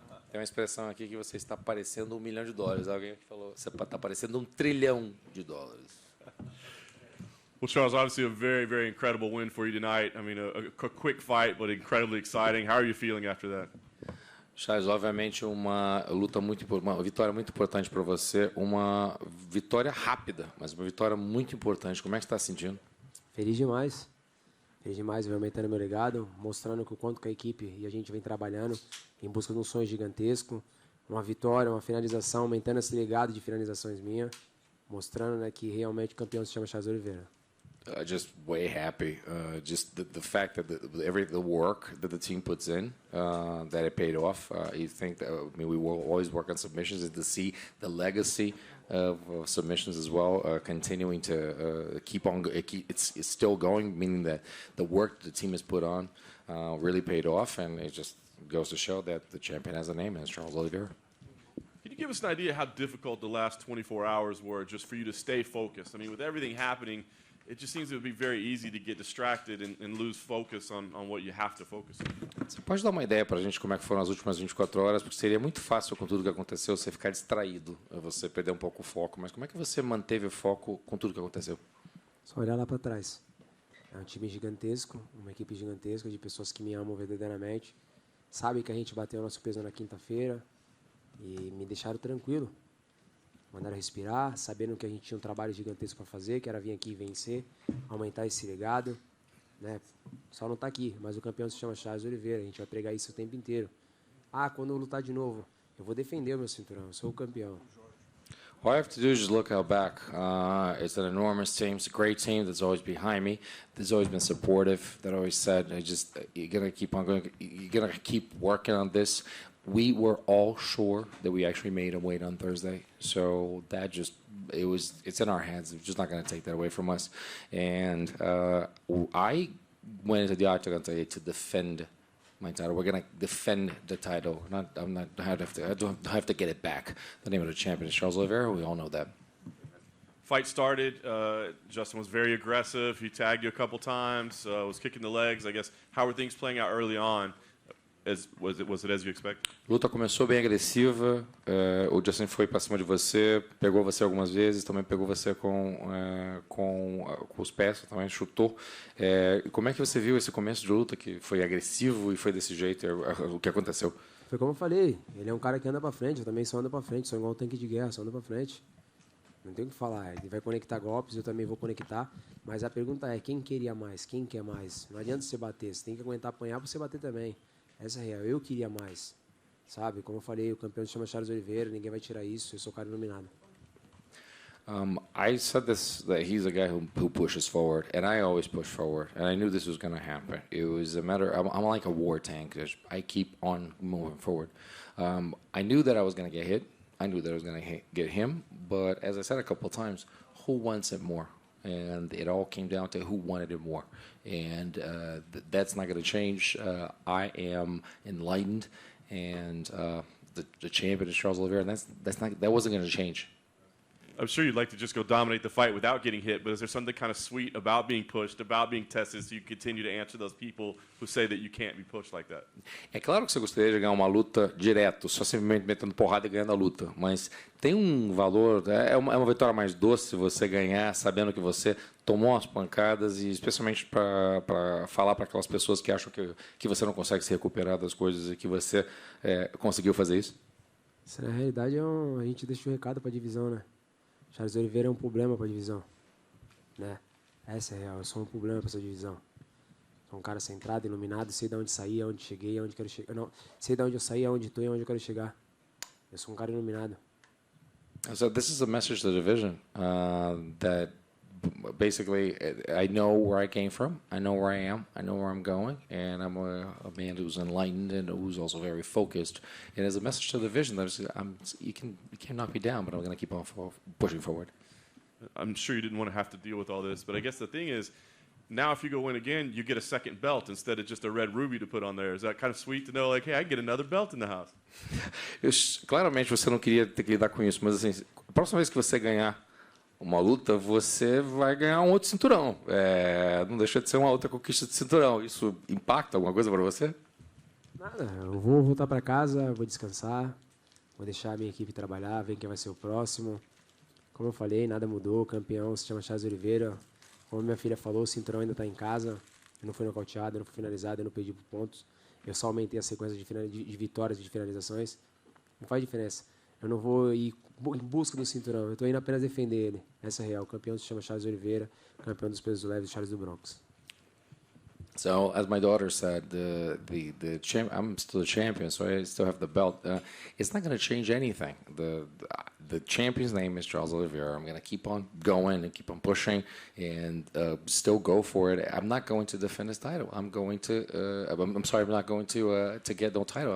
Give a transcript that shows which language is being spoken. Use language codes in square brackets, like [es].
[pt] Tem uma expressão aqui que você está parecendo $1 milhão. Alguém falou, você está parecendo $1 trilhão. [en] Well, Charles, obviously a very, very incredible win for you tonight. I mean, a quick fight, but incredibly exciting. How are you feeling after that? [pt] Charles, obviamente uma vitória muito importante para você, uma vitória rápida, mas uma vitória muito importante. Como é que você está se sentindo? Feliz demais. Feliz demais, vem aumentando meu legado, mostrando que o quanto que a equipe e a gente vem trabalhando em busca de um sonho gigantesco, uma vitória, uma finalização, aumentando esse legado de finalizações minha, mostrando, né, que realmente o campeão se chama Charles Oliveira. [en] Just way happy. Just the fact that the work that the team puts in, that it paid off. You think that, I mean, we will always work on submissions, and to see the legacy of submissions as well, continuing to keep on. It's still going, meaning that the work that the team has put on really paid off, and it just goes to show that the champion has a name, and it's Charles Oliveira. Can you give us an idea how difficult the last 24 hours were just for you to stay focused? I mean, with everything happening, it just seems to be very easy to get distracted and lose focus on what you have to focus on. [pt] Você pode dar uma ideia para a gente como é que foram as últimas 24 horas? Porque seria muito fácil com tudo que aconteceu você ficar distraído, você perder um pouco o foco. Mas como é que você manteve o foco com tudo que aconteceu? Só olhar lá para trás. É um time gigantesco, uma equipe gigantesca de pessoas que me amam verdadeiramente. Sabem que a gente bateu o nosso peso na quinta-feira e me deixaram tranquilo. Mandaram respirar, sabendo que a gente tinha um trabalho gigantesco para fazer, que era vir aqui e vencer, aumentar esse legado. Né? Só não está aqui, mas o campeão se chama Charles Oliveira, a gente vai pregar isso o tempo inteiro. Ah, quando eu lutar de novo, eu vou defender o meu cinturão, eu sou o campeão. [en] All I have to do is just look out back. It's an enormous team. It's a great team that's always behind me. That's always been supportive. That always said, you're gonna keep on going. You're gonna keep working on this. We were all sure that we actually made a weight on Thursday, so that it's in our hands. We're just not going to take that away from us. And I went into the octagon today to defend my title. We're going to defend the title. I don't have to get it back. The name of the champion is Charles Oliveira. We all know that. Fight started. Justin was very aggressive. He tagged you a couple times. Was kicking the legs. I guess how were things playing out early on? Was it as you expected? [pt] Luta começou bem agressiva. O Justin foi para cima de você, pegou você algumas vezes, também pegou você com os pés, também chutou. Como é que você viu esse começo de luta que foi agressivo e foi desse jeito? O que aconteceu? Foi como eu falei, ele é um cara que anda para frente, eu também só ando para frente, sou igual um tanque de guerra, só ando para frente. Não tem o que falar, ele vai conectar golpes, eu também vou conectar, mas a pergunta é, quem queria mais, quem quer mais? Não adianta você bater, você tem que aguentar apanhar para você bater também. Essa é a real, eu queria mais, sabe? Como eu falei, o campeão se chama Charles Oliveira, ninguém vai tirar isso, eu sou o cara iluminado. [en] I said this, that he's a guy who pushes forward, and I always push forward, and I knew this was going to happen. It was a matter, I'm like a war tank, I keep on moving forward. I knew that I was going to get hit, I knew that I was going to get him, but as I said a couple of times, who wants it more? And it all came down to who wanted it more. And that's not going to change. I am enlightened, and the champion is Charles Oliveira, and that wasn't going to change. I'm sure you'd like to just go dominate the fight without getting hit, but is there something kind of sweet about being pushed, about being tested, so you continue to answer those people who say that you can't be pushed like that? [pt] É claro que você gostaria de ganhar uma luta direto, só simplesmente metendo porrada e ganhando a luta, mas tem um valor, é uma vitória mais doce você ganhar sabendo que você tomou umas pancadas, e especialmente para falar para aquelas pessoas que acham que você não consegue se recuperar das coisas e que você conseguiu fazer isso. Isso, na realidade, a gente deixa o recado para a divisão, né? Charles Oliveira é um problema para a divisão, né? Essa é a real, eu sou um problema para essa divisão. Sou um cara centrado, iluminado, sei de onde saí, aonde cheguei, aonde quero chegar. Não, sei de onde eu saí, aonde estou e aonde eu quero chegar. Eu sou um cara iluminado. [en] So this is a message to the division that basically I know where I came from, I know where I am, I know where I'm going, and I'm a man who's enlightened and who's also very focused. And as a message to the division, you can't knock me down, but I'm going to keep on pushing forward. I'm sure you didn't want to have to deal with all this, but I guess the thing is, now if you go win again, you get a second belt instead of just a red ruby to put on there. Is that kind of sweet to know, like, hey, I get another belt in the house? [pt] Claramente você não queria ter que lidar com isso, mas assim, a próxima vez que você ganhar uma luta, você vai ganhar um outro cinturão. Não deixa de ser uma outra conquista de cinturão. Isso impacta alguma coisa para você? Nada, eu vou voltar para casa, vou descansar, vou deixar a minha equipe trabalhar, ver quem vai ser o próximo. Como eu falei, nada mudou, o campeão se chama Charles Oliveira. Como minha filha falou, o cinturão ainda está em casa. Eu não fui nocauteado, eu não fui finalizado, eu não perdi por pontos. Eu só aumentei a sequência de vitórias e de finalizações. Não faz diferença. Eu não vou ir em busca do cinturão, eu estou indo apenas defender ele. Essa é real. O campeão se chama Charles Oliveira, campeão dos pesos leves, Charles do Bronx. [en] So, as my daughter said, I'm still a champion, so I still have the belt. It's not going to change anything. The champion's name is Charles Oliveira. I'm going to keep on going and keep on pushing and still go for it. I'm not going to defend his title. I'm going to. I'm sorry, I'm not going to get no title.